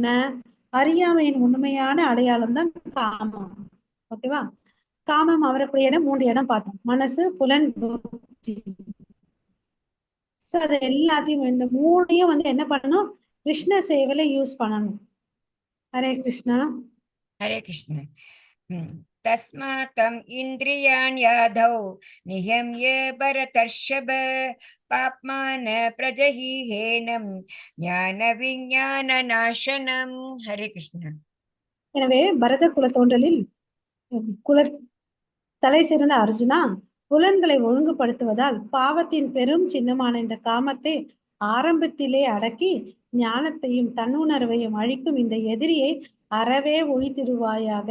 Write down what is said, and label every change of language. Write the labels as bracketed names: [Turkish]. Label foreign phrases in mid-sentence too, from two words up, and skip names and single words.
[Tamil] அறியாமையின் உண்மையான அடையாளம் தான் காமம். ஓகேவா? காமம் அவரக்கூடிய இடம் 3 இடம் பார்த்தோம்: மனசு, புலன், புத்தி. சோ அது எல்லாத்தையும் இந்த 3ஐயும் வந்து என்ன பண்ணணும்? கிருஷ்ண சேவையில யூஸ் பண்ணணும். ஹரே கிருஷ்ணா. [Sanskrit] हरे कृष्ण तस्मात्त्वम् इन्द्रियाणि याधौ नियम्य भरतर्षभ पाप्मान प्रजहिहेनं ज्ञानविज्ञाननाशनम् हरे कृष्ण. [Tamil] எனவே பரத குல தோன்றலில் குல தலை சிறந்த அர்ஜுனா, புலன்களை ஒழுங்குபடுத்துவதால் பாவத்தின் பெரும் சின்னமான இந்த காமத்தை ஆரம்பத்திலே அடக்கி ஞானத்தையும் தன்னுணர்வையும் அழிக்கும் இந்த எதிரியை அறவே ஒழித்திடுவாயாக.